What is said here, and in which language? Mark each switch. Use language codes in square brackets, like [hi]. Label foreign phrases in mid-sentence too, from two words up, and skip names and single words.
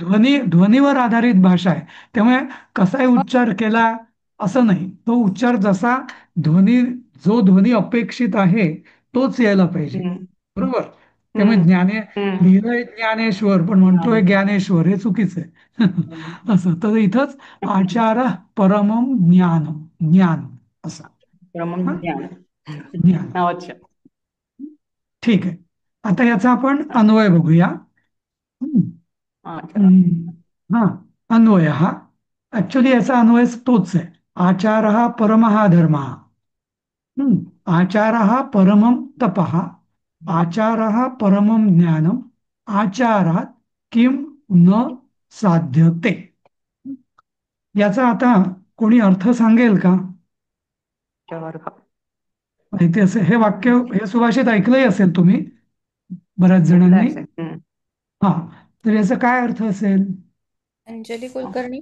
[mr] म्हणजे ध्वनीवर आधारित भाषा आहे. त्यामुळे कसाही उच्चार केला असं नाही, तो उच्चार जसा ध्वनी जो ध्वनी अपेक्षित आहे तोच यायला पाहिजे, हम्म. बरोबर. त्यामुळे हम्म. हम्म. लिहिलंय ज्ञानेश्वर पण म्हणतोय ज्ञानेश्वर, हे चुकीचं आहे. असं तर इथंच [sa] आचार परमम ज्ञानम, [mr] ज्ञान असं. हा, ज्ञान. ज्ञान. अच्छा. ठीक आहे. आता याचा आपण अन्वय बघूया. हम्म. अच्छा. हा, अन्वय हा ऍक्च्युली याचा अन्वय तोच आहे. [sa] आचार हा परम हा धर्म. आचार हा परमम तप, आचार हा परमम ज्ञानम, आचारात किम न साध्यते. [mr] याचा आता कोणी अर्थ सांगेल का? माहिती असेल हे वाक्य, हे सुभाषित ऐकलंही असेल तुम्ही बऱ्याच ऐकलं जणांनी. असेल. हा, तर याचा काय अर्थ असेल? अंजली कुलकर्णी.